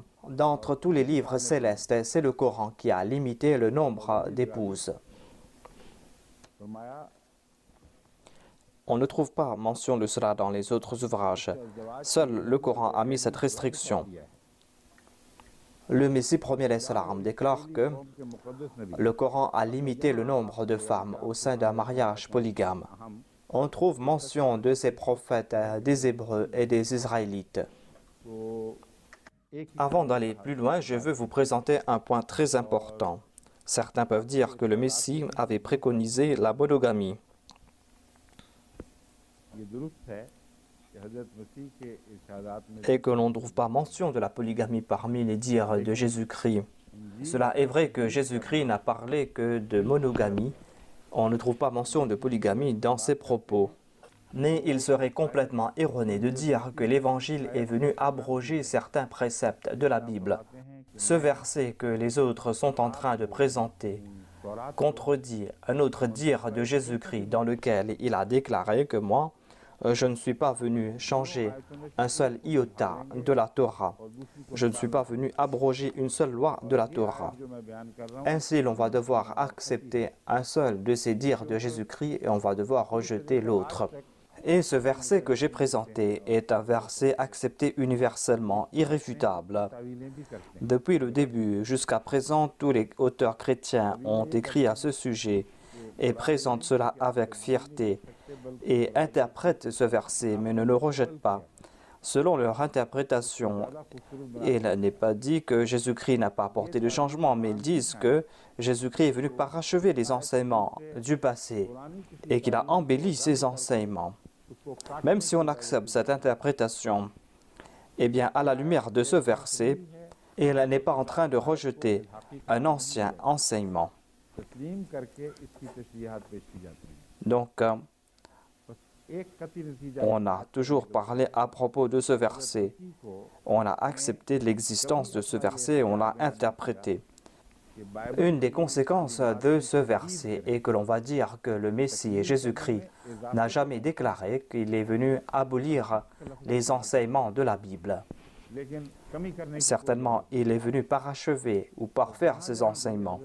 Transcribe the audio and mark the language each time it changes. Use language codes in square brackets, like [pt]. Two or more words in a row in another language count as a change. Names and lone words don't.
[fr] D'entre tous les livres célestes, c'est le Coran qui a limité le nombre d'épouses. [ur] फरमाया [fr] On ne trouve pas mention de cela dans les autres ouvrages. Seul le Coran a mis cette restriction. Le Messie promis [ar] عليه السلام [fr] déclare que [ur] کے مقدس نبی [fr] le Coran a limité le nombre de femmes au sein d'un mariage polygame. On trouve mention de ces prophètes des Hébreux et des Israélites. [ur] کو ایک [fr] Avant d'aller plus loin, je veux vous présenter un point très important. Certains peuvent dire que le Messie avait préconisé la monogamie. [ur] یہ درست ہے کہ حضرت مسیح کے ارشادات میں [fr] Et que l'on ne trouve pas mention de la polygamie parmi les dires de Jésus-Christ. Cela est vrai que Jésus-Christ n'a parlé que de monogamie. On ne trouve pas mention de polygamie dans ses propos. Mais il serait complètement erroné de dire que l'Évangile est venu abroger certains préceptes de la Bible. Ce verset que les autres sont en train de présenter contredit un autre dire de Jésus-Christ dans lequel il a déclaré que moi, je ne suis pas venu changer un seul iota de la Torah. Je ne suis pas venu abroger une seule loi de la Torah. [ur] جو میں بیان کر رہا ہوں [fr] Ainsi, l'on va devoir accepter un seul de ces dires de Jésus-Christ et on va devoir rejeter l'autre. Et ce verset que j'ai présenté est un verset accepté universellement, irréfutable. [ur] تاویلیں بھی کرتے ہیں. [fr] Depuis le début jusqu'à présent, tous les auteurs chrétiens ont écrit à ce sujet et présentent cela avec fierté et interprètent ce verset, mais ne le rejettent pas. Selon leur interprétation, il n'est pas dit que Jésus-Christ n'a pas apporté de changement, mais ils disent que Jésus-Christ est venu parachever les enseignements du passé et qu'il a embelli ces enseignements. Même si on accepte cette interprétation, eh bien, à la lumière de ce verset, il n'est pas en train de rejeter un ancien enseignement. [ur] تسلیم کرکے اسکی تشریحات پیش کی جاتی ہیں. [fr] Donc, [ur] بس ایک قطعی نتیجہ [fr] on a toujours parlé à propos de ce verset. [ur] को [fr] On a accepté l'existence de ce verset et on l'a interprété. [ur] کہ بائبل [fr] Une des conséquences de ce verset est que l'on va dire que le Messie, Jésus-Christ, n'a jamais déclaré qu'il est venu abolir les enseignements de la Bible. Certainement, il est venu parachever ou parfaire ses enseignements.